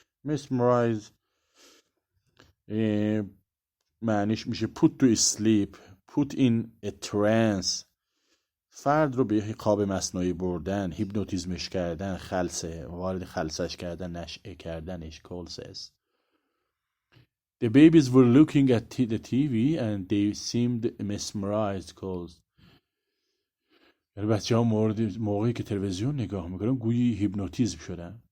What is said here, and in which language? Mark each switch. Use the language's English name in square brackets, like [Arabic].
[English] Mesmerize [Persian] معنیش میشه [English] put to sleep, put in a trance. [Persian] فرد رو به خواب مصنوعی بردن، هیپنوتیزمش کردن، وارد خلسش کردن، نشئه کردنش. [English] Cole says the babies were looking at the TV and they seemed mesmerized. [Persian] Cole، یعنی بچه ها موقعی که تلویزیون نگاه میکنن گویی هیپنوتیزم شدن.